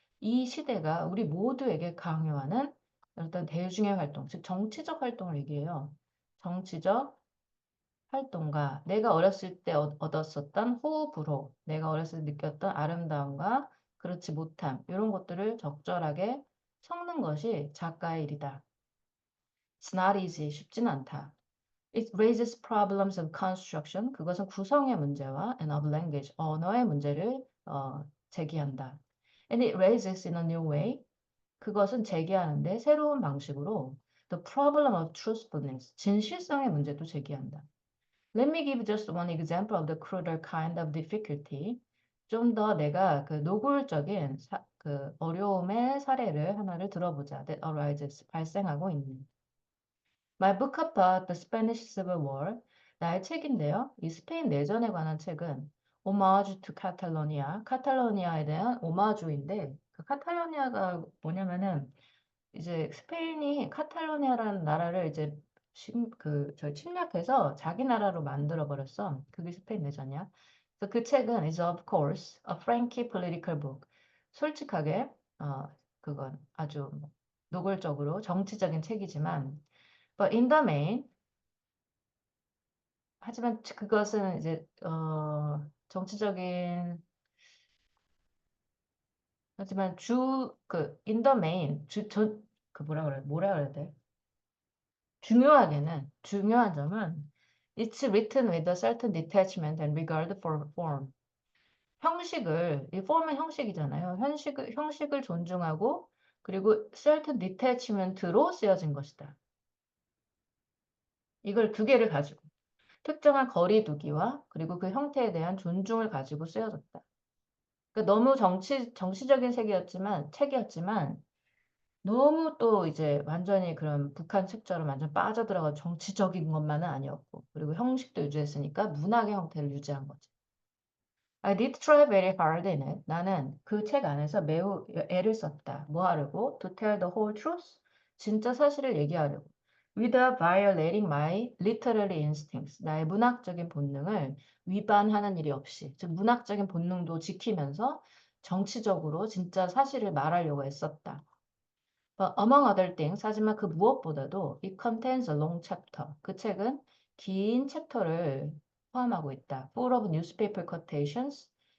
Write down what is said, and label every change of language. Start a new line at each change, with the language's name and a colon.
Korean: 이 시대가 우리 모두에게 강요하는 어떤 대중의 활동, 즉 정치적 활동을 얘기해요. 정치적 활동가, 내가 어렸을 때 얻었었던 호불호, 내가 어렸을 때 느꼈던 아름다움과 그렇지 못함, 이런 것들을 적절하게 섞는 것이 작가의 일이다.
English: It's not easy,
Korean: 쉽진 않다.
English: It raises problems of construction,
Korean: 그것은 구성의 문제와
English: and of language,
Korean: 언어의 문제를 제기한다.
English: And it raises in a new way,
Korean: 그것은 제기하는데 새로운 방식으로
English: the problem of truthfulness,
Korean: 진실성의 문제도 제기한다.
English: Let me give just one example of the cruder kind of difficulty.
Korean: 좀 더 내가 그 노골적인 그 어려움의 사례를 하나를 들어보자.
English: That arises,
Korean: 발생하고 있는.
English: My book about the Spanish Civil War.
Korean: 나의 책인데요. 이 스페인 내전에 관한 책은 오마주 투 카탈로니아, 카탈로니아에 대한 오마주인데 그 카탈로니아가 뭐냐면은 이제 스페인이 카탈로니아라는 나라를 이제 침략해서 자기 나라로 만들어 버렸어. 그게 스페인 내전이야. 그래서 그 책은
English: is of course a franky political book.
Korean: 솔직하게 그건 아주 노골적으로 정치적인 책이지만
English: but in the main
Korean: 하지만 그것은 이제 정치적인 하지만
English: in the main
Korean: 그 뭐라 그래야 돼? 중요한 점은
English: it's written with a certain detachment and regard for form.
Korean: 이 form은 형식이잖아요. 형식을 존중하고 그리고
English: certain detachment
Korean: 로 쓰여진 것이다. 이걸 두 개를 가지고 특정한 거리두기와 그리고 그 형태에 대한 존중을 가지고 쓰여졌다. 그러니까 너무 정치적인 책이었지만 너무 또 이제 완전히 그런 북한 책처럼 완전 빠져들어가 정치적인 것만은 아니었고 그리고 형식도 유지했으니까 문학의 형태를 유지한 거지.
English: I did try very hard in it.
Korean: 나는 그 책 안에서 매우 애를 썼다. 뭐 하려고?
English: To tell the whole truth.
Korean: 진짜 사실을 얘기하려고.
English: Without violating my literary instincts.
Korean: 나의 문학적인 본능을 위반하는 일이 없이. 즉 문학적인 본능도 지키면서 정치적으로 진짜 사실을 말하려고 했었다.
English: But among other things,
Korean: 하지만 그 무엇보다도
English: it contains a long chapter.
Korean: 그 책은 긴 챕터를 포함하고 있다.
English: Full of newspaper quotations.